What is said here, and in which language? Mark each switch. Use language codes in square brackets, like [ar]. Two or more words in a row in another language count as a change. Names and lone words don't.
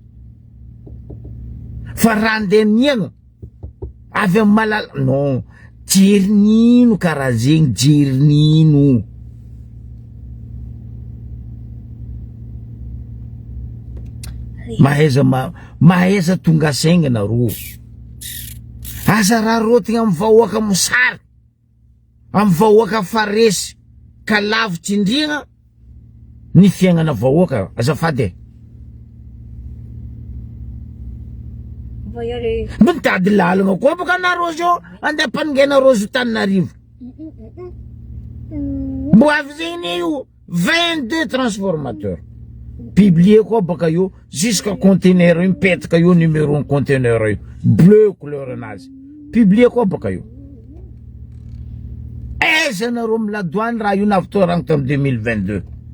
[mg] fa raha andeha miagna avy amy malala non jerinino karaha zegny jerinino mahaiza tonga saigna nareo aza raha rotigny amy vahoaka mosary amy vahoaka faresy ka lavitsy indrigna ny fiaignana vahoaka azafady [fr] On va y aller. [mg] mitady lalagna koa baka nareo zao andeha ampanongenareo zo Taninarivo mbo avy zegny io 22 [fr] transformateurs publié [mg] koa baka io [fr] jusqu'à conteneur [mg] io mipetaka io numéro ny conteneur io [fr] bleu couleur [mg] anazy publié koa baka io aiza nareo miladoany raha io navitorango tamy 2022